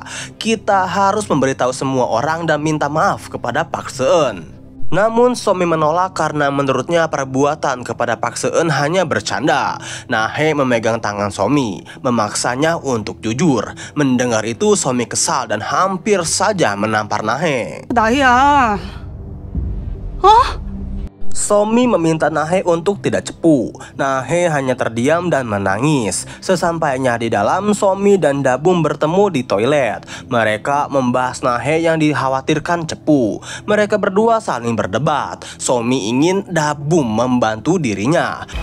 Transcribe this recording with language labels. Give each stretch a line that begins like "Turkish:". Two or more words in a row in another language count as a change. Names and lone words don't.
Indonesian: Kita harus memberitahu semua orang dan minta maaf kepada Park Seun. Namun Somi menolak karena menurutnya perbuatan kepada Park Seun hanya bercanda. Nahe memegang tangan Somi, memaksanya untuk jujur. Mendengar itu Somi kesal dan hampir saja menampar Nahe.
Korean: 나야. 어?
Indonesian: Somi meminta Nahe untuk tidak cepu. Nahe hanya terdiam dan menangis. Sesampainya di dalam, Somi dan Dabum bertemu di toilet. Mereka membahas Nahe yang dikhawatirkan cepu. Mereka berdua saling berdebat. Somi ingin Dabum membantu dirinya.